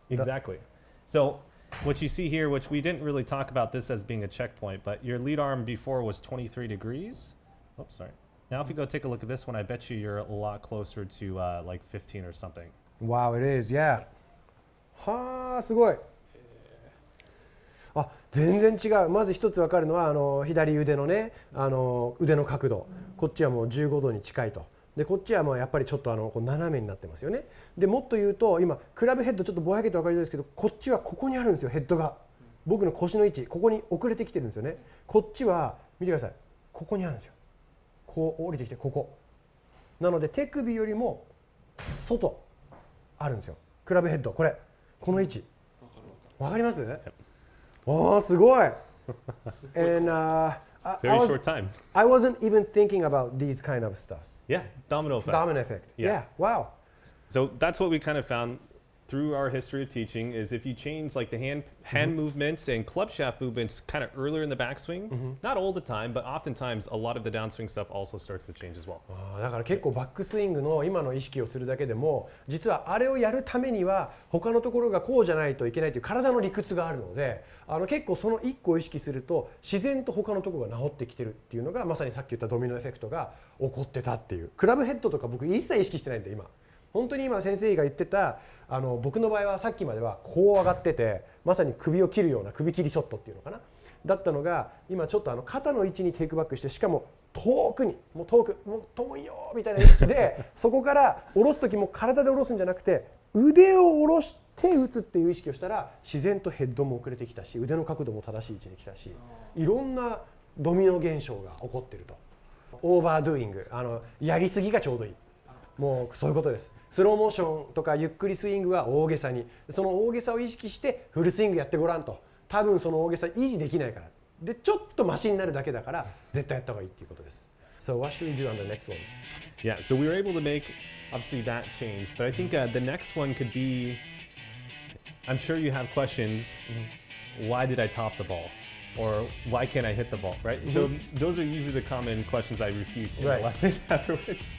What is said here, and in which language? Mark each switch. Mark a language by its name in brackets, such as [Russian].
[English] Exactly. So what you see here, which we didn't really talk about this as being a checkpoint, but your lead arm before was 23 degrees. Oops, sorry. Now if you go take a look at this one, I bet you're a lot closer to like 15 or something. Wow, it is, yeah. [Japanese] はあ、すごい。あ、全然違う。まず一つ分かるのは左腕のね、腕の角度。こっちはもう15度に近いと。でこっちはもうやっぱりちょっとこう斜めになってますよね。でもっと言うと今クラブヘッドちょっとぼやけて分かりづらいですけど、こっちはここにあるんですよ、ヘッドが。僕の腰の位置、ここに遅れてきてるんですよね。こっちは見てください。ここにあるんですよ。こう降りてきてここ。なので手首よりも外あるんですよ。クラブヘッドこの位置。わかります？Oh, すごい And [English] Very short time. I wasn't even thinking about these kind of stuff. Yeah, domino effect. Domino effect. Yeah, wow. So that's what we kind of found through our history of teaching is if you change like the hand movements and club shaft movements kind of earlier in the backswing, not all the time, but oftentimes a lot of the downswing stuff also starts to change as well. [Japanese] だから結構バックスイングの今の意識をするだけでも実はあれをやるためには他のところがこうじゃないといけないという体の理屈があるので結構その1個を意識すると自然と他のところが治ってきてるっていうのがまさにさっき言ったドミノエフェクトが起こってたっていうクラブヘッドとか僕一切意識してないんで今本当に今先生が言ってた僕の場合はさっきまではこう上がっててまさに首を切るような首切りショットっていうのかなだったのが今ちょっと肩の位置にテイクバックしてしかも遠くにもう遠いよみたいな意識でそこから下ろす時も体で下ろすんじゃなくて腕を下ろして打つっていう意識をしたら自然とヘッドも遅れてきたし腕の角度も正しい位置に来たしいろんなドミノ現象が起こってると。オーバードゥーイング、やりすぎがちょうどいい。もうそういうことです。スローモーションとかゆっくりスイングは大げさに、その大げさを意識してフルスイングやってごらんと。多分その大げさ維持できないから。でちょっとマシになるだけだから絶対やった方がいいっていうことです。 [English] So what should we do on the next one? Yeah, so we were able to make obviously that change, but I think the next one could be, I'm sure you have questions. Why did I top the ball? Or why can't I hit the ball, right? So those are usually the common questions I refute in the lesson afterwards.